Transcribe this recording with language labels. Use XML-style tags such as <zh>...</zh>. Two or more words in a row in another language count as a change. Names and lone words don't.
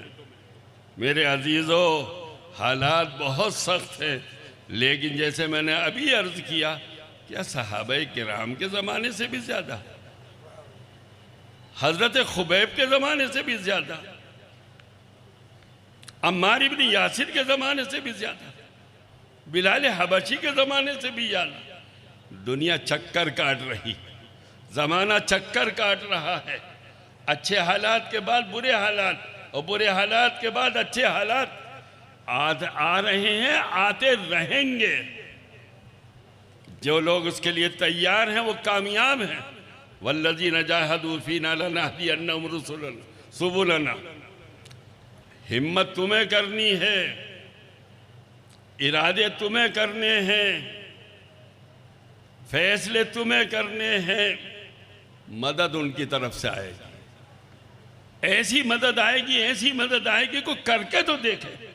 <ur>میرے عزیزو، حالات بہت سخت ہیں، لیکن جیسے میں نے ابھی عرض کیا، کیا صحابہ کرام کے زمانے سے بھی زیادہ، حضرت خبیب کے زمانے سے بھی زیادہ، عمار ابن یاسر کے زمانے سے بھی زیادہ، بلال حبشی کے زمانے سے بھی زیادہ دنیا چکر کاٹ رہی، زمانہ چکر کاٹ رہا ہے. اچھے حالات کے بعد برے حالات اور برے حالات کے بعد اچھے حالات آ رہے ہیں، آتے رہیں گے. جو لوگ اس کے لیے تیار ہیں وہ کامیاب ہیں.</ur> <ar>والذين جاهدوا فينا لنهدينهم سبلنا.</ar> <ur>ہمت تمہیں کرنی ہے، ارادے تمہیں کرنے ہیں، فیصلے تمہیں کرنے ہیں، مدد ان کی طرف سے آئے گی. ایسی مدد آئے گی، ایسی مدد آئے گی، کوئی کر کے تو دیکھے.</ur>